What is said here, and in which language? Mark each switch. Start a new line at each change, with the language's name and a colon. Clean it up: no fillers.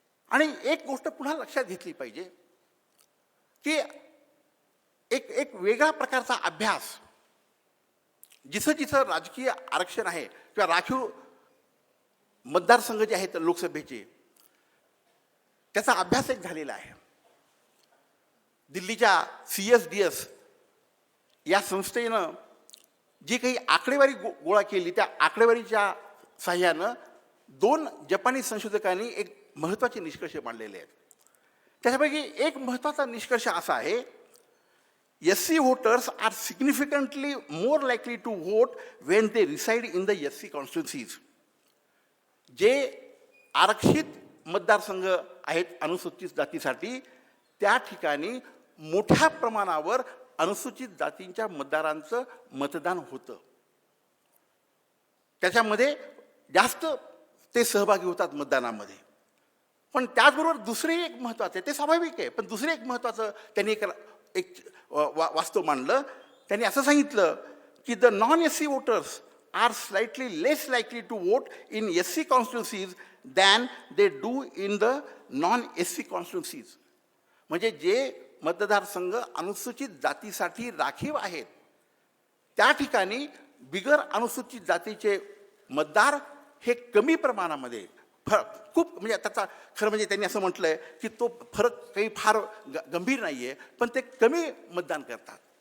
Marathi: आणि एक गोष्ट पुन्हा लक्षात घेतली पाहिजे की एक वेगळा प्रकारचा अभ्यास जिथं जिथं राजकीय आरक्षण आहे किंवा राखीव मतदारसंघ जे आहेत लोकसभेचे, त्याचा अभ्यास एक झालेला आहे. दिल्लीच्या CSDS या संस्थेनं जी काही आकडेवारी गोळा केली, त्या आकडेवारीच्या साह्यानं 2 जपानी संशोधकांनी एक महत्त्वाचे निष्कर्ष मांडलेले आहेत. त्याच्यापैकी एक महत्त्वाचा निष्कर्ष असा आहे,
English: SC voters are significantly more likely to vote when they reside in the SC constituencies.
Marathi: जे आरक्षित मतदारसंघ आहेत अनुसूचित जातीसाठी, त्या ठिकाणी मोठ्या प्रमाणावर अनुसूचित जातींच्या मतदारांचं मतदान होतं. त्याच्यामध्ये जास्त ते सहभागी होतात मतदानामध्ये. पण त्याचबरोबर दुसरे एक महत्त्वाचं आहे, ते स्वाभाविक आहे, पण दुसरे एक महत्त्वाचं त्यांनी एक वास्तव मांडलं. त्यांनी असं सांगितलं की
English: The non-SC voters are slightly less likely to vote in SC constituencies than they do in the non-SC constituencies.
Marathi: म्हणजे जे मतदारसंघ अनुसूचित जातीसाठी राखीव आहेत त्या ठिकाणी बिगर अनुसूचित जातीचे मतदार हे कमी प्रमाणामध्ये, खूप म्हणजे त्याचा खरं म्हणजे त्यांनी असं म्हटलंय की तो फरक काही फार गंभीर नाही आहे, पण ते कमी मतदान करतात.